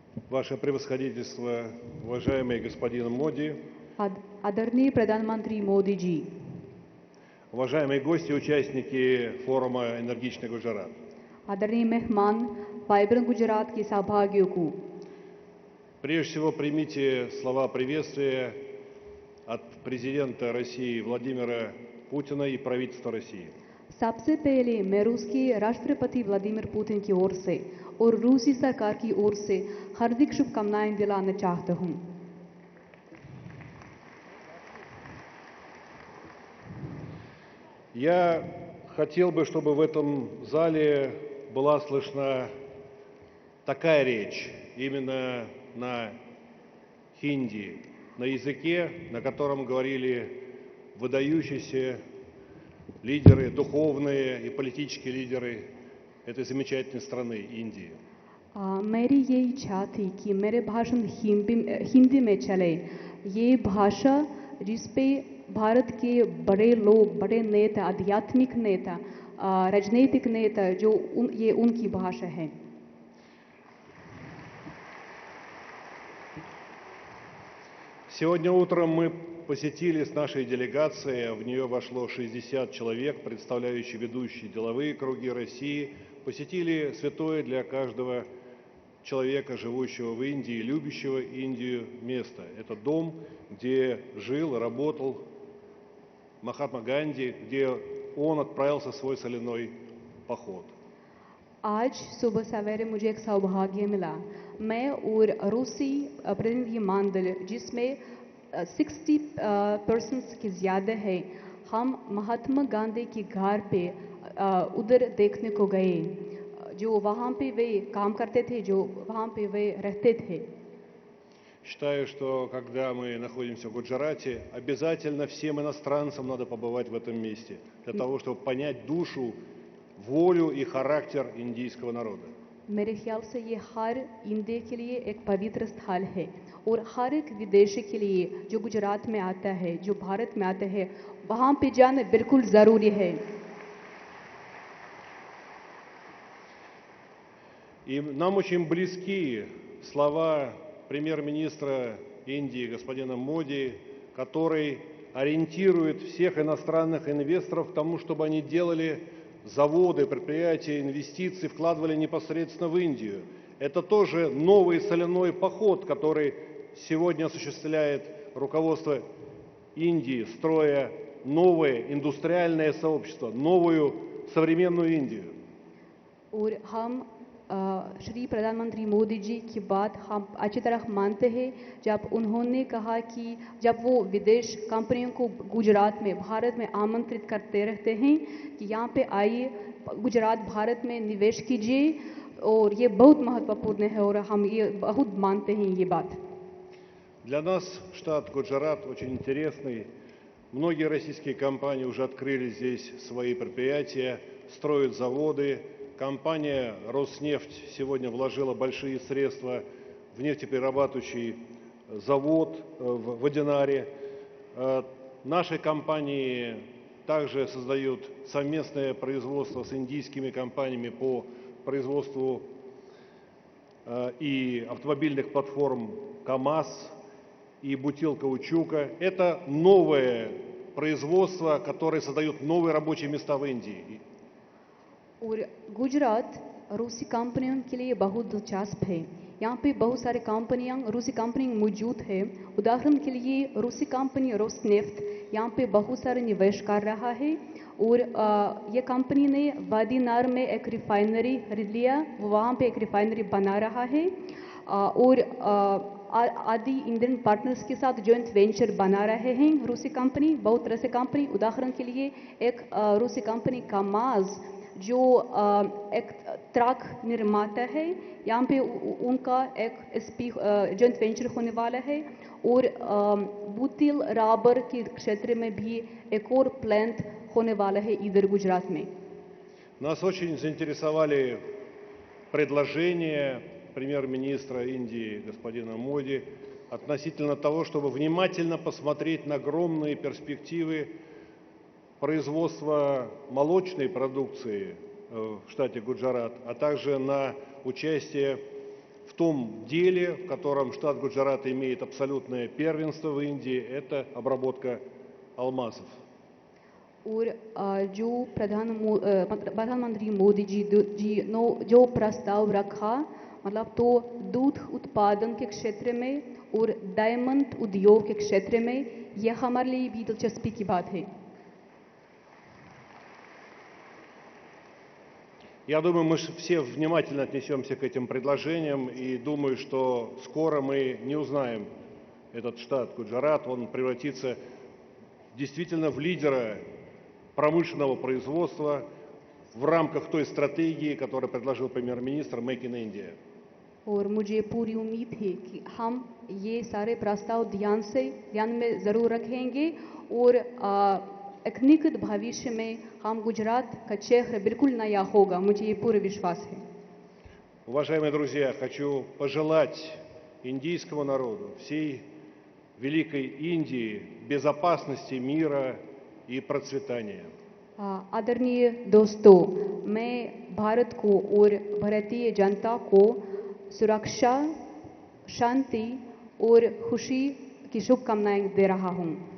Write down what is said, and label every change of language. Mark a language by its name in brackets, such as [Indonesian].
[Russian] Ваше превосходительство, уважаемый господин Моди, [Hindi] आदरणीय प्रधानमंत्री मोदी जी, [Russian] уважаемые гости, участники форума «Энергичный Гуджарат». [Hindi] आदरणीय मेहमान, वाइब्रेंट गुजरात के सहभागियों को [Russian] Прежде всего, примите слова приветствия от президента России Владимира Путина и правительства России. [Hindi] सबसे पहले मैं रूस के राष्ट्रपति व्लादिमीर पुतिन की ओर से और रूसी सरकार की ओर से हार्दिक शुभकामनाएं दिलाना चाहता हूं। [Russian] Я хотел бы, чтобы в этом зале была слышна такая речь, именно на хинди, на языке, на котором говорили выдающиеся лидеры, духовные и политические лидеры этой замечательной страны, Индии. [Hindi] मेरी ये इच्छा थी कि मेरे भाषण हिंदी में चले। ये भाषा जिस पे भारत के बड़े लोग, बड़े नेता, आध्यात्मिक नेता, राजनीतिक नेता, ये उनकी भाषा है। [Russian] Сегодня утром мы посетили с нашей делегацией, в нее вошло 60 человек, представляющие ведущие деловые круги России, посетили святое для каждого человека, живущего в Индии, любящего Индию место. Это дом, где жил и работал Махатма Ганди, где он отправился в свой соляной pоход. [Hindi] आज सुबह सवेरे मुझे एक सौभाग्य मिला। मैं और रूसी प्रतिनिधि मंडल जिसमें 60 पर्सन्स की ज़्यादा है, हम महात्मा गांधी के घर पे उधर देखने को गए, जो वहाँ पे वे काम करते थे, जो वहाँ पे वे रहते थे। [Russian] Считаю, что когда мы находимся в Гуджарате, обязательно всем иностранцам надо побывать в этом месте, для того, чтобы понять душу, волю и характер индийского народа. [Hindi] मेरे ख्याल से ये हर इंडिया के लिए एक पवित्र स्थल है और हर एक विदेशी के लिए जो गुजरात में आता है, जो भारत में आता है, वहाँ पे जाना बिल्कुल ज़रूरी है। [Russian] И нам очень близки слова премьер-министра Индии господина Моди, который ориентирует всех иностранных инвесторов к тому, чтобы они делали заводы, предприятия, инвестиции, вкладывали непосредственно в Индию. Это тоже новый соляной поход, который сегодня осуществляет руководство Индии, строя новое индустриальное сообщество, новую современную Индию. [Hindi] और हम श्री प्रधानमंत्री मोदी जी की बात हम अच्छी तरह मानते हैं, जब उन्होंने कहा कि जब वो विदेश कंपनियों को गुजरात में, भारत में आमंत्रित करते रहते हैं कि यहाँ पे आइए, गुजरात भारत में निवेश कीजिए, और ये बहुत महत्वपूर्ण है और हम ये बहुत मानते हैं ये बात। [Russian] Для нас штат Гуджарат очень интересный. Многие российские компании уже открыли здесь свои предприятия, строят заводы. Компания «Роснефть» сегодня вложила большие средства в нефтеперерабатывающий завод в Водянаре. Наши компании также создают совместное производство с индийскими компаниями по производству и автомобильных платформ КАМАЗ, и бутилкаучука. Это новое производство, которое создает новые рабочие места в Индии. [Hindi] और गुजरात रूसी कंपनियों के लिए बहुत दिलचस्प है। यहाँ पे बहुत सारे कंपनियाँ रूसी कंपनियाँ मौजूद है। उदाहरण के लिए रूसी कंपनी रोसनेफ्ट यहाँ पे बहुत सारे निवेश कर रहा है, और ये कंपनी ने वादीनार में एक रिफाइनरी खरीद लिया, वहाँ पे एक रिफाइनरी बना रहा है, और आदि इंडियन पार्टनर्स के साथ जॉइंट वेंचर बना रहे हैं रूसी कंपनी, बहुत तरह से कंपनी। उदाहरण के लिए एक रूसी कंपनी कामाज जो एक ट्रक निर्माता है, यहाँ पे उनका एक जॉइंट वेंचर होने वाला है, और बुतिल रबर के क्षेत्र में भी एक और प्लांट होने वाला है इधर गुजरात में। [Russian] Нас очень заинтересовали предложения премьер-министра Индии господина Моди относительно того, чтобы внимательно посмотреть на огромные перспективы производства молочной продукции в штате Гуджарат, а также на участие в том деле, в котором штат Гуджарат имеет абсолютное первенство в Индии, это обработка алмазов. [Hindi] और जो प्रधानमंत्री मोदी जी ने जो प्रस्ताव रखा, मतलब तो दूध उत्पादन के क्षेत्र में और डायमंड उद्योग के क्षेत्र में, यह हमारे लिए भी दिलचस्पी की बात है। [Russian] Я думаю, мы все внимательно отнесемся к этим предложениям, и думаю, что скоро мы не узнаем этот штат Гуджарат, он превратится действительно в лидера промышленного производства в рамках той стратегии, которую предложил премьер-министр «Make in India». [Hindi] और मुझे पूरी उम्मीद है कि हम ये सारे प्रस्ताव ध्यान में ज़रूर रखेंगे, और एक निकट भविष्य में हम गुजरात का चेहरा बिल्कुल नया होगा, मुझे ये पूरा विश्वास है। [Russian] Уважаемые друзья, хочу пожелать индийскому народу, всей великой Индии безопасности, мира и процветания. [Hindi] आदरणीय दोस्तों, मैं भारत को और भारतीय जनता को सुरक्षा, शांति और खुशी की शुभकामनाएं दे रहा हूं।